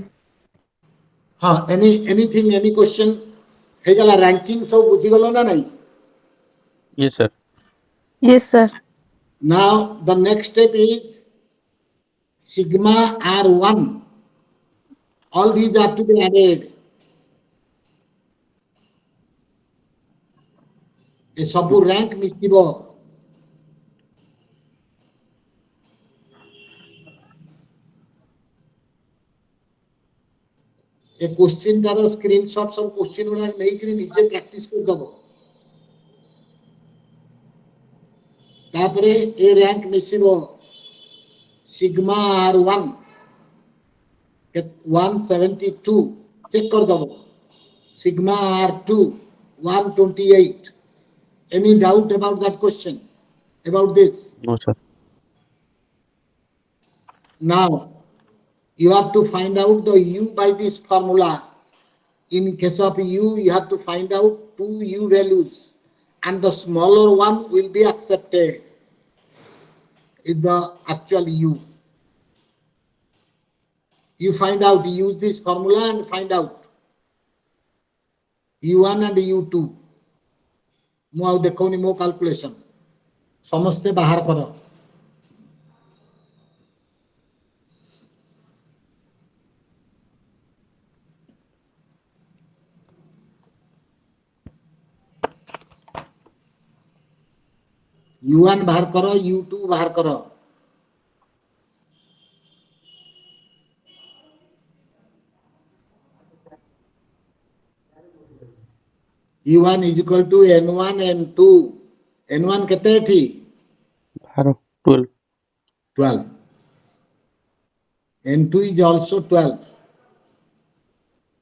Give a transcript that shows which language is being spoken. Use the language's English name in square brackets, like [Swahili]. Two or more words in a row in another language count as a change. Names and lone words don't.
[Odia] ହଁ [English] anything any question [Odia] ହେଇଗଲା ranking ସବୁ ବୁଝିଗଲ ନା ନାହିଁ? [English] Yes, sir. Yes sir। Now the next step is sigma R1. All these are to be added. [Odia] ଏ ସବୁ rank ମିଶିବ। ଏ क्वेश्चन ତାର ସ୍କ୍ରିନଶଟ ସବୁ क्वेश्चन ଗୁଡା ନେଇକିରି ନିଜେ ପ୍ରାକ୍ଟିସ କରିଦବ। ତାପରେ ଏ rank ମିଶିବ [English] sigma R1 [Odia] 172 ଚେକ୍ କରିଦବ। [English] sigma R2 128. Any doubt about that question? About this? No, sir. Now you have to find out the u by this formula. In case of u, you have to find out 2 u values and the smaller one will be accepted. Is the actual u. You find out, use this formula and find out u1 and u2. [Odia] ମୁଁ ଆଉ ଦେଖଉନି ମୋ calculation. ସମସ୍ତେ ବାହାର କର। u1 ବାହାର କର u2 ବାହାର କର। [English] u1 is equal to n1 n2. [Odia] n1 କେତେ ଏଠି? [English] 12. 12. n2 is also 12.